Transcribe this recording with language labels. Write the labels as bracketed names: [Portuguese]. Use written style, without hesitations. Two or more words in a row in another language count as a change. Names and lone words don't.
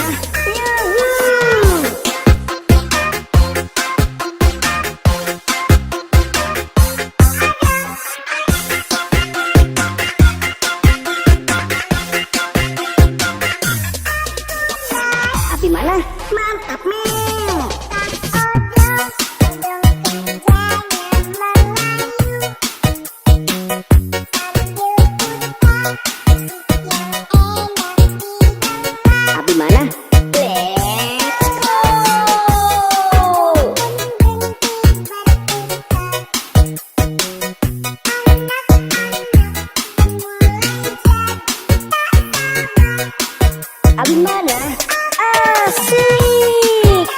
[Indonesian] Yuhu. Abi mana? Mantap Ming. Abi mana? [English] Let's go. [Indonesian] Abi mana? Asik.